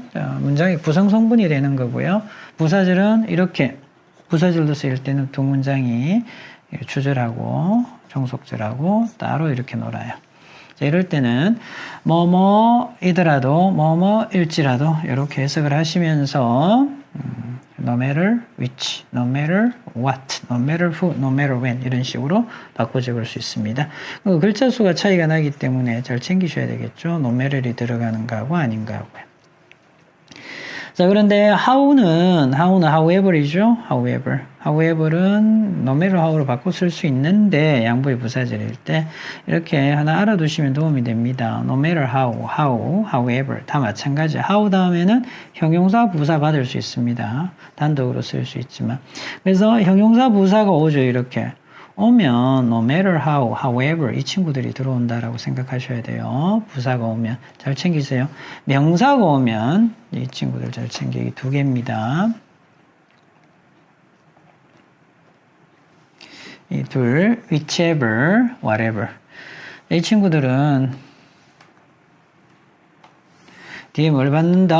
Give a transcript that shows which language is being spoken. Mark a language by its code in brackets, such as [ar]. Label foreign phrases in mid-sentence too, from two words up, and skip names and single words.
[ko] 자, 문장의 구성 성분이 되는 거고요. 부사절은 이렇게 부사절로 쓰일 때는 두 문장이 주절하고 종속절하고 따로 이렇게 놀아요. 자, 이럴 때는 뭐뭐이더라도 뭐뭐일지라도 이렇게 해석을 하시면서 [en] no matter which, no matter what, no matter who, no matter when [ko] 이런 식으로 바꿔 적을 수 있습니다. 글자 수가 차이가 나기 때문에 잘 챙기셔야 되겠죠. [en] no matter [ko] 이 들어가는 거하고 아닌 거하고요. 자, 그런데 how는 however이죠. however은 [en] no matter how [ko] 로 바꿔 쓸 수 있는데 양보의 부사절일 때 이렇게 하나 알아두시면 도움이 됩니다. [en] no matter how, [ko] however 다 마찬가지. how 다음에는 형용사 부사 받을 수 있습니다. 단독으로 쓸 수 있지만. 그래서 형용사 부사가 오죠. 이렇게. 오면 [en] no matter how, [ko] however 이 친구들이 들어온다라고 생각하셔야 돼요. 부사가 오면 잘 챙기세요. 명사가 오면 이 친구들 잘 챙기기 두 개입니다. 이 둘, [en] whichever, whatever [ko] 이 친구들은 뒤에 뭘 받는다?